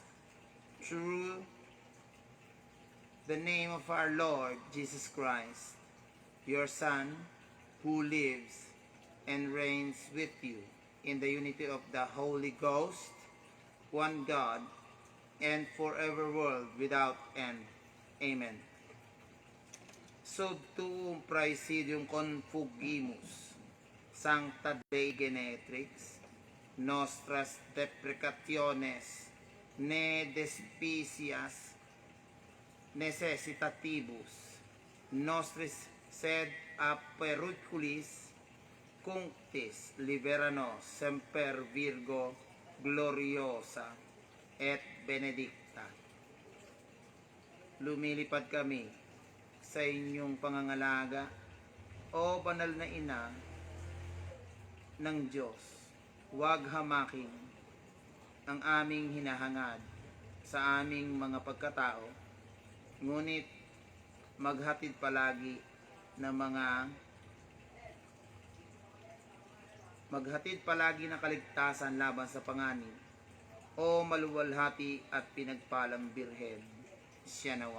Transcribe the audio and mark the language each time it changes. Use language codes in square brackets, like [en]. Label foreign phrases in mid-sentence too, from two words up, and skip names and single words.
[en] Through the name of our Lord Jesus Christ, your Son, who lives and reigns with you in the unity of the Holy Ghost, one God, and forever world without end. Amen. [la] Subtuum praesidium confugimus, Sancta Dei Genetrix, nostras deprecationes, ne despicias necessitatibus, nostris sed a periculis cunctis libera nos semper Virgo gloriosa et benedicta. [tl] Lumilipad kami sa inyong pangangalaga, o banal na ina ng Diyos. Huwag hamakin ang aming hinahangad sa aming mga pagkatao, ngunit maghatid palagi ng ng kaligtasan laban sa panganib, o maluwalhati at pinagpalang Birhen, siya nawa.